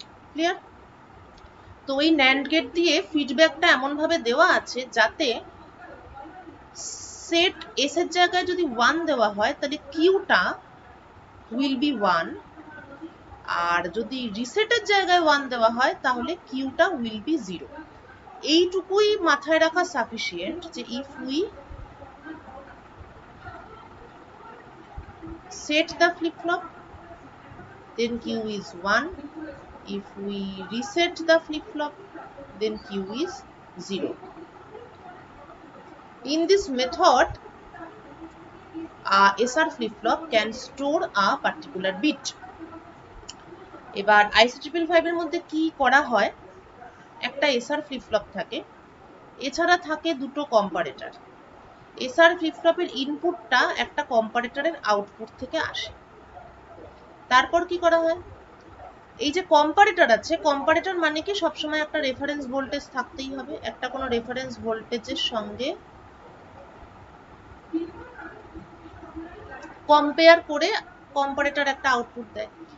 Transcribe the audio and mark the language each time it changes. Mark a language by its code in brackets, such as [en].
[bn] Clear? তো এই NAND gate দিয়ে ফিডব্যাকটা এমন ভাবে দেওয়া আছে যাতে সেট এস এর জায়গায় যদি 1 দেওয়া হয় তাহলে কিউটা [en] will be [bn] 1, আর যদি রিসেটের জায়গায় 1 দেওয়া হয় তাহলে কিউটা উইল বি 0। এইটুকুই মাথায় রাখা সাফিসিয়েন্ট যে [en] If we set the flip flop then q is 1, if we reset the flip flop then q is 0. In this method SR flip flop can store a particular bit. [bn] এবার IC555 এর মধ্যে কি করা হয়, একটা SR flip flop থাকে, এছাড়া থাকে দুটো কম্পারেটর। SR flip flop এর ইনপুটটা একটা কম্পারেটরের আউটপুট থেকে আসে। তারপর কি করা হয়, এই যে কম্পারেটর আছে, কম্পারেটর মানে কি সবসময় একটা রেফারেন্স ভোল্টেজ থাকতেই হবে, একটা কোনো রেফারেন্স ভোল্টেজের সঙ্গে কম্পেয়ার করে কম্পারেটর একটা আউটপুট দেয়।